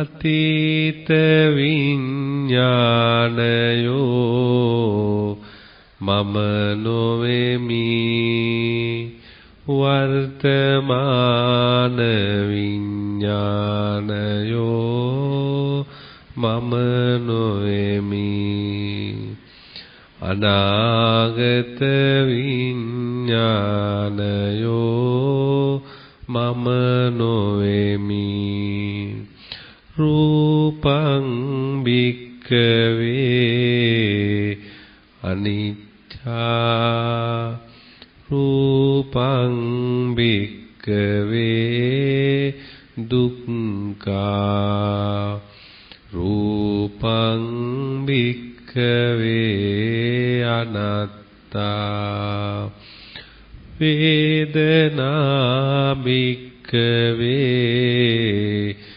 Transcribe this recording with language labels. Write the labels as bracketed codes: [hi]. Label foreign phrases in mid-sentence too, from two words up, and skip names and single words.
[si] අතීත විඥානයෝ මම නොවෙමි වර්තමාන විඥානයෝ මම නොවෙමි අනාගත විඥානයෝ මම නොවෙමි [pi] රූපං භික්ඛවේ අනිච්චා රූපං භික්ඛවේ දුක්ඛා රූපං භික්ඛවේ අනාත්තා වේදනා භික්ඛවේ